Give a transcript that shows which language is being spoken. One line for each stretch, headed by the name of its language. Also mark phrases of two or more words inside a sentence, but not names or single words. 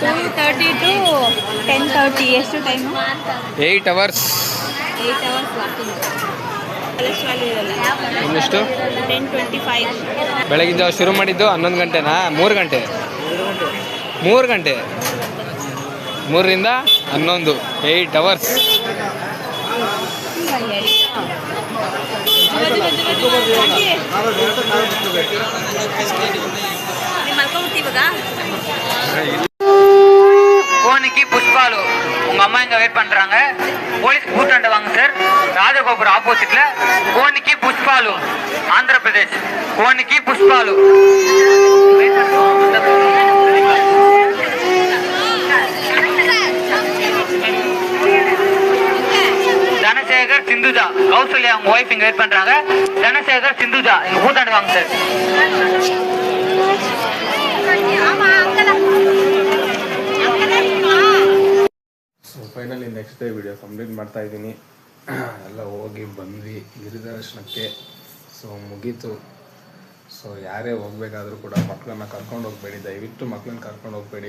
Kannada: 2:30 to 10:30. ಎಷ್ಟು ಟೈಮು?
English: 8 hours. 8 hours ವಾಕಿಂಗ್.
Kannada: ಇನ್ನೆಷ್ಟು? 10:25. ಬೆಳಗಿನ ಜಾವ ಶುರು ಮಾಡಿದ್ದು 11 ಗಂಟೆನಾ? 3 ಗಂಟೆ 3ರಿಂದ 11, 8 hours.
Tamil: கோணிக்கு புஷ்பாலு உங்க அம்மா இங்க வெயிட் பண்றாங்க. போலீஸ் கூட்டாண்ட வாங்க சார். ராஜகோபுரம் ஆப்போசிட்ல கோணிக்கு புஷ்பாலு, ஆந்திர பிரதேஷ். கோணிக்கு புஷ்பாலு. தனசேகர் சிந்துஜா, கௌசல்யா அவங்க ஒய்ஃப் இங்க வெயிட் பண்றாங்க. தனசேகர் சிந்துஜா இங்க கூட்டாண்ட வாங்க சார்.
English: so finally next day video complete
Kannada: ಮಾಡ್ತಾ ಇದ್ದೀನಿ. ಎಲ್ಲ ಹೋಗಿ ಬಂದ್ವಿ ಗಿರಿದರ್ಶನಕ್ಕೆ. ಸೊ ಮುಗೀತು. ಸೊ ಯಾರೇ ಹೋಗ್ಬೇಕಾದ್ರೂ ಕೂಡ ಮಕ್ಕಳನ್ನ ಕರ್ಕೊಂಡು ಹೋಗಬೇಡಿ, ದಯವಿಟ್ಟು ಮಕ್ಕಳನ್ನ ಕರ್ಕೊಂಡು ಹೋಗಬೇಡಿ.